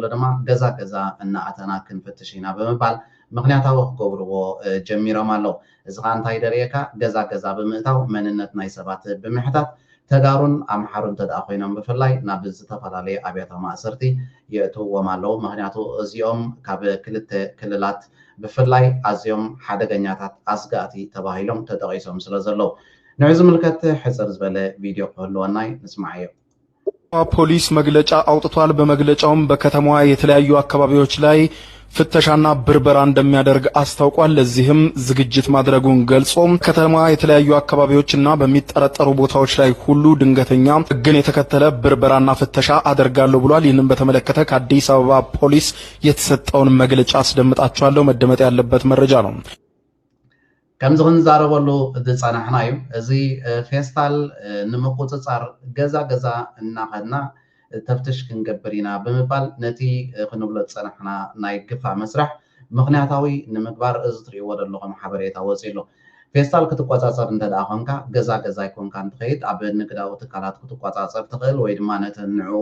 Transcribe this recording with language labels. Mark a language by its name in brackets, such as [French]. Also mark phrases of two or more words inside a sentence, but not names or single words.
[Tigrinya] ድማ ገዛ ገዛ እናኣተና ክንፍትሽ ኢና ብምባል ምክንያታዊ ክገብርዎ ጀሚሮም ኣለው እዚ ከዓ እንታይ ደርየካ ገዛ ገዛ ብምእታው መንነት ናይ ሰባት ብምሕታት ተጋሩን ኣምሓሩን ተደኣ ኮይኖም ብፍላይ ናብ ዝተፈላለዩ ኣብያተ ማእሰርቲ የእትውዎም ኣለው ምክንያቱ እዚኦም ካብ ክልተ ክልላት ብፍላይ ኣዝዮም ሓደገኛታት ኣስጋእቲ ተባሂሎም ተጠቂሶም ስለ ዘለው ንዑ ዝምልከት ሕፅር ዝበለ ቪድዮ ክህልወናይ ንስማዕ እዩ [Amharic] ፖሊስ መግለጫ አውጥቷል። በመግለጫውም በከተማዋ የተለያዩ አካባቢዎች ላይ ፍተሻና ብርበራ እንደሚያደርግ አስታውቋል። ለዚህም ዝግጅት ማድረጉን ገልጾ ከተማዋ የተለያዩ አካባቢዎችና በሚጠረጠሩ ቦታዎች ላይ ሁሉ ድንገተኛ ሕግን የተከተለ ብርበራና ፍተሻ አደርጋለሁ ብሏል። ይህንን በተመለከተ ከአዲስ አበባ ፖሊስ የተሰጠውን መግለጫ አስደምጣችኋለሁ። መደመጥ ያለበት መረጃ ነው። [Tigrinya] ከምዚ ክንዛረበሉ ዝፀናሕና እዩ እዚ ፌስታል ንምቁፅፃር ገዛ ገዛ እናኸድና ተፍትሽ ክንገብር ኢና ብምባል ነቲ ክንብሎ ዝፀናሕና ናይ ግፋ መስራሕ ምክንያታዊ ንምግባር እዚ ትሪእዎ ዘለኹም ሓበሬታ ወፂሉ ፌስታል ክትቆፃፀር እንተደኣ ኮንካ ገዛ ገዛ ይኮንካ እንትኸይድ ኣብ ንግዳዊ ትካላት ክትቆፃፀር ትኽእል ወይ ድማ ነተን ንዕኡ